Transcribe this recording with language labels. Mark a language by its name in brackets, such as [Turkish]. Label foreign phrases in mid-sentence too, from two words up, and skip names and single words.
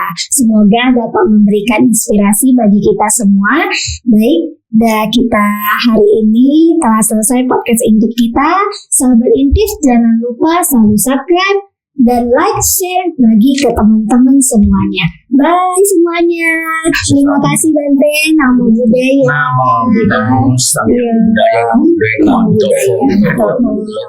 [Indonesian] Semoga dapat memberikan inspirasi bagi kita semua. Baik, kita hari ini telah selesai podcast Intip kita. Sahabat Intip, jangan lupa selalu subscribe dan like, share bagi ke teman-teman semuanya. Bye semuanya. Terima kasih Bante. [Pali] Namo Buddhaya. Namo Buddhaya, Namo Buddhaya, Namo Buddhaya. Namo Buddhaya.